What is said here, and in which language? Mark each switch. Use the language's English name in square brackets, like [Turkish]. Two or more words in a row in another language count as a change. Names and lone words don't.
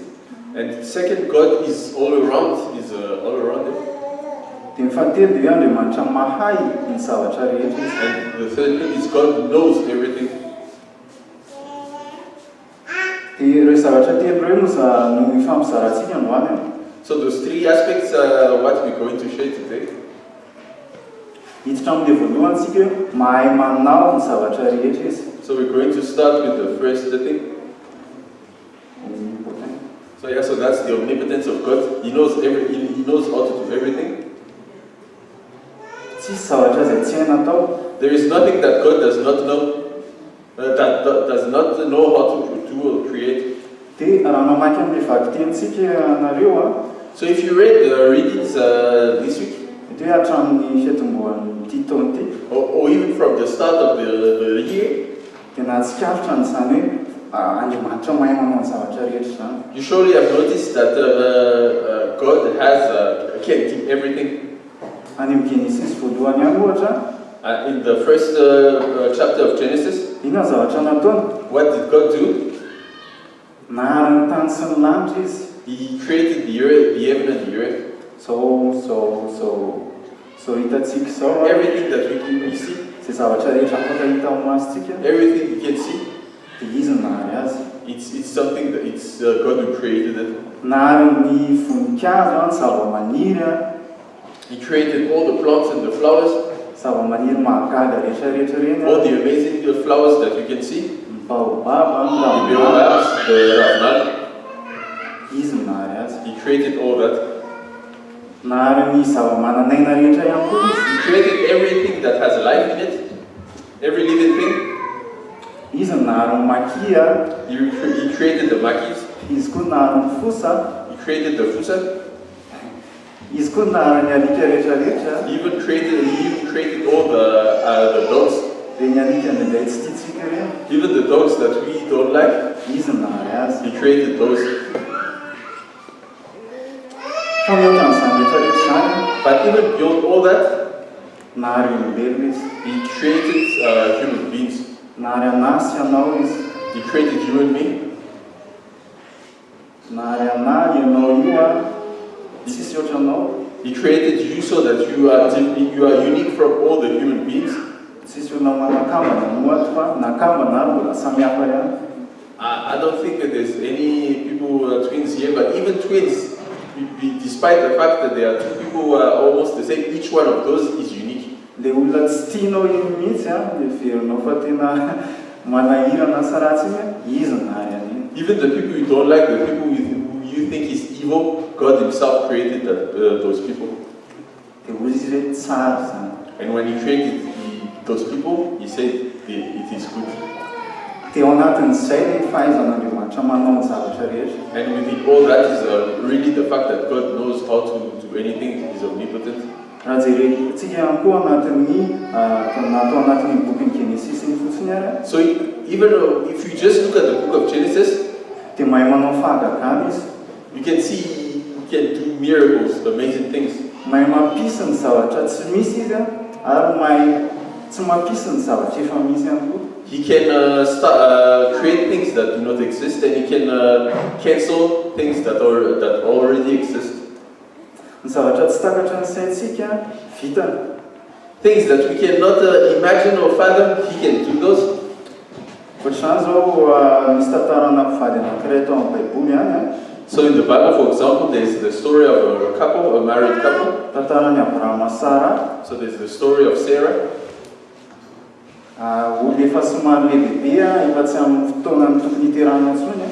[English] And second, God is all around, all around him. [Malagasy] Dia ny fahatelo dia hoe Andriamanitra mahay ny zavatra rehetra izy. [English] And the third thing is God knows everything. [Malagasy] Dia ireo zavatra telo ireo no ifampizarantsika androany. [English] So those 3 aspects are what we're going to share today. [Malagasy] hiditra amin'ilay voalohany tsika hoe mahay manao ny zavatra rehetra izy. [English] So we're going to start with the first thing. So yeah, so that's the omnipotence of God. He knows He knows how to do everything. [Malagasy] Tsisy zavatra izay tsy hainy atao. [English] There is nothing that God does not know, that does not know how to do or create. [Malagasy] Dia raha namaky amin'ilay vakitentsika nareo [English] So if you read the readings this week, [Malagasy] dia hatramin'ny fiatombohan'ny ity taona ity, [English] or even from the start of the year, [Malagasy] dia nahatsikaritra n'izany hoe Andriamanitra mahay manao ny zavatra rehetra izany. [English] you surely have noticed that God can do everything. [Malagasy] Any amin'ny Genesis voalohany ihany ohatra, [English] In the first chapter of Genesis, [Malagasy] inona ny zavatra nataony? [English] what did God do? [Malagasy] Nahary ny tany sy ny lanitra izy. [English] He created the earth, the heaven and the earth. [Malagasy] So hitantsika izao [English] Everything that we see, [Malagasy] izay zavatra rehetra afaka hita ao masitsika, [English] everything we can see, [Malagasy] dia izy ny nahary azy. [English] it's something that it's God who created it. [Malagasy] Nahary ny voninkazo, ny zava-maniry, [English] He created all the plants and the flowers, [Malagasy] zava-maniry mahagaga rehetrarehetra reny, [English] all the amazing flowers that you can see, [Malagasy] ny baobab, ny [English] the [Malagasy] ravinala. [English] baobabs, the ravnal. [Malagasy] Izy ny nahary azy. [English] He created all that. [Malagasy] Nahary ny zava-mananaina rehetra ihany koa izy. [English] He created everything that has life in it, every living thing. [Malagasy] Izy ny nahary ny maki, [English] He created the makis. [Malagasy] izy koa nahary ny fosa, [English] He created the fusa. [Malagasy] izy koa nahary ny alika rehetrarehetra, [English] He even created all the dogs, [Malagasy] dia ny alika nilay tsy tiatsika reny. [English] even the dogs that we don't like. [Malagasy] Izy ny nahary azy. [English] He created those. [Malagasy] Fa mihoatran'izany rehetrarehetra izany, [English] But even beyond all that, [Malagasy] nahary olombelona izy. [English] He created human beings. [Malagasy] Nahary anasy ianao izy. [English] He created you and me. [Malagasy] Nahary anahy ianao io tsisy ohatranao. [English] He created you so that you are unique from all the human beings. [Malagasy] Tsisy olona manakambana moato fa nakambana ary mbola samy hafa ihany. [English] I don't think that there's any people who are twins here, but even twins, despite the fact that there are two people who are almost the same, each one of those is unique. [Malagasy] Ilay olona tsy tianao iny mihitsy dia verinao fa tena manahirana sy ratsy iny, izy ny nahary an'iny. [English] Even the people you don't like, the people who you think is evil, God Himself created those people. [Malagasy] Dia hoy izy hoe tsara izany. [English] And when He created those people, He said it is good. [Malagasy] Dia ao anatin'izay ilay fahaizan'Andriamanitra manao ny zavatra rehetra. [English] And within all that is really the fact that God knows how to do anything. He's omnipotent. [Malagasy] Raha jerentsika ihany koa anatin'ny natao anatin'ny boky Genesis iny fotsiny ary, [English] So even if you just look at the book of Genesis, [Malagasy] dia mahay manao fahagagana izy. [English] you can see He can do miracles, amazing things. [Malagasy] Mahay mampisy ny zavatra tsy misy izy ary mahay tsy mampisy ny zavatra efa misy ihany koa. [English] He can create things that do not exist, and He can cancel things that already exist. [Malagasy] Ny zavatra tsy takatra ny saintsika vitany. [English] Things that we cannot imagine or fathom, He can do those. [Malagasy] Ohatr'izany zao misy tantarana mpivady anankiray tao amin'ny Baiboly any. [English] So in the Bible, for example, there's the story of a couple, a married couple. [Malagasy] Tantaran'i Abrahama Sara. [English] So there's the story of Sarah. [Malagasy] Olo efa somary lehibe efa tsy amin'ny fotoanany tokony hiterahana intsony.